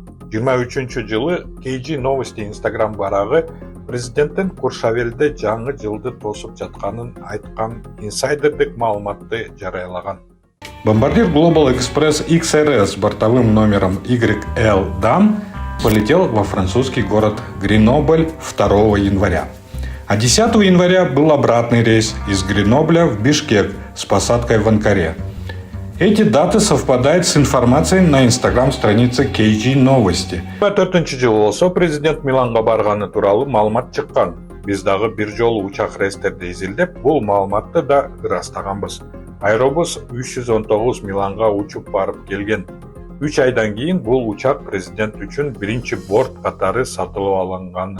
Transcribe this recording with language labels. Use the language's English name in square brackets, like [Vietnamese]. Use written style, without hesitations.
[Kyrgyz] 23 жылы KG Новости Instagram барагы президенттин Куршавелде жаңы жылды тосуп жатканын айткан инсайдердик маалыматты жарыялаган. [Russian] Бомбардир Global Express XRS с бортовым номером YL DAM полетел во французский город Гренобль 2 января. А 10 января был обратный рейс из Гренобля в Бишкек с посадкой в Анкаре. Эти даты совпадают с информацией на инстаграм-странице KG Новости. [Kyrgyz] 24 жылы болсо президент Миланга барганы тууралуу маалымат чыккан. Биз дагы бир жолу учак рейстерди изилдеп, бул маалыматты да ырастаганбыз. Аэробус 319 Миланга учуп барып келген. 3 айдан кийин бул учак президент үчүн биринчи борт катары сатылып алынган.